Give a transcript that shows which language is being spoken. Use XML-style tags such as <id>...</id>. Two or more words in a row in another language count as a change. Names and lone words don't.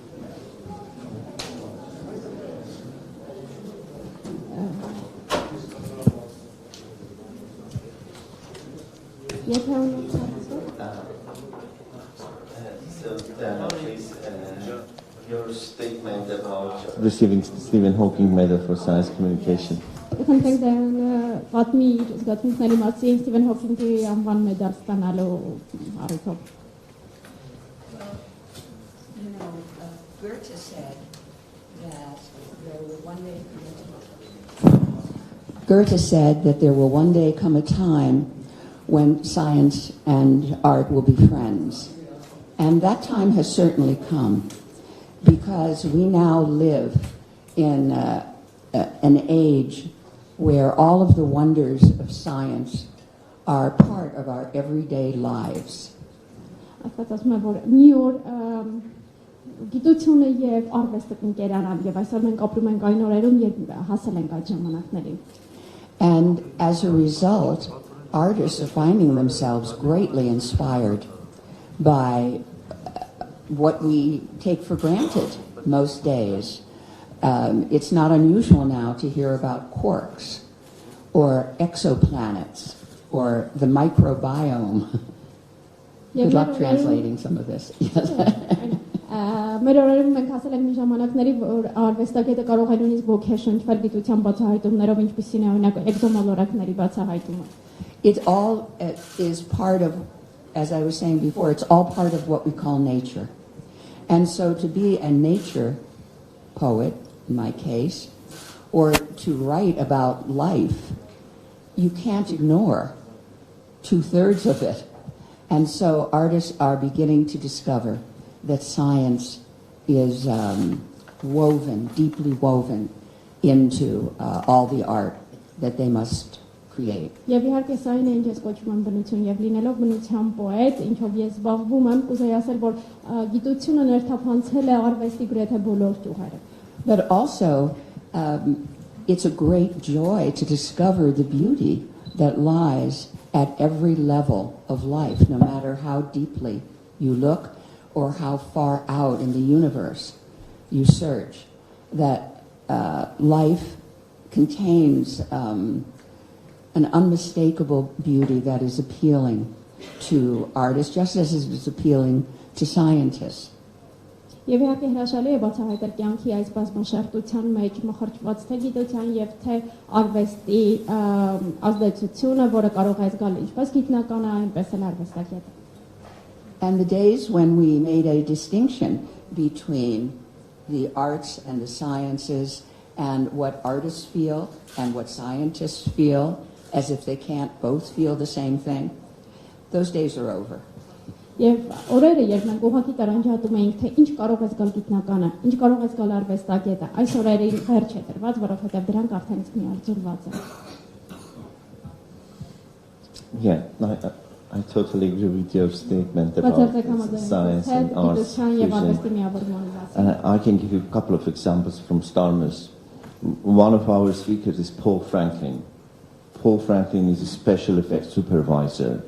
<en>Please, your statement about receiving Stephen Hawking Medal for Science Communication.</en> <hy>Խնդրենք դեռ պատմի իր զգացմունքների մասին Ստիվեն Հոքինգի անվան մեդալ ստանալու առիթով։</hy> <en>Goethe said that there will one day come a time when science and art will be friends. And that time has certainly come because we now live in an age where all of the wonders of science are part of our everyday lives.</en> <hy>Գիտությունը եւ արվեստը կընկերանան եւ այսօր մենք ապրում ենք այն օրերում, երբ հասել ենք այդ ժամանակներին։</hy> <en>And as a result, artists are finding themselves greatly inspired by what we take for granted most days. It's not unusual now to hear about quarks or exoplanets or the microbiome. Good luck translating some of this.</en> <hy>Մեր օրերում մենք հասել ենք մի ժամանակների, որ արվեստագետը կարող է նույնիսկ ոգեշնչվել գիտության բացահայտումներով, ինչպիսին է օրինակ էկզոմոլորակների բացահայտումը։</hy> <en>It all is part of, as I was saying before, it's all part of what we call nature. And so to be a nature poet, in my case, or to write about life, you can't ignore 2/3 of it. And so artists are beginning to discover that science is woven, deeply woven into all the art that they must create.</en> <hy>Եվ իհարկե սա այն է, ինչ ես կոչում եմ բնություն, եւ լինելով բնության պոետ, ինչով ես զբաղվում եմ, կուզեի ասել, որ գիտությունը ներթափանցել է արվեստի գրեթե բոլոր ճյուղերը։</hy> <en>But also, it's a great joy to discover the beauty that lies at every level of life, no matter how deeply you look or how far out in the universe you search, that life contains an unmistakable beauty that is appealing to artists, just as it is appealing to scientists.</en> <hy>Եվ իհարկե հրաշալի է բացահայտել կյանքի այս բազմաշերտության մեջ մխրճված թե գիտության եւ թե արվեստի ազդեցությունը, որը կարող է զգալ ինչպես գիտնականը, այնպես էլ արվեստագետը։</hy> <en>And the days when we made a distinction between the arts and the sciences and what artists feel and what scientists feel, as if they can't both feel the same thing, those days are over.</en> <hy>Եվ օրերը, երբ մենք ուղղակի տարանջատում էինք, թե ինչ կարող է զգալ գիտնականը, ինչ կարող է զգալ արվեստագետը, այս օրերի վերջ է դրված, որովհետև դրանք արդեն իսկ միաձուլված են։</hy> <en>Yeah, I totally agree with your statement about science and arts fusion. And I can give you a couple of examples from Starmus. One of our speakers is Paul Franklin. Paul Franklin is a special effects supervisor.</en>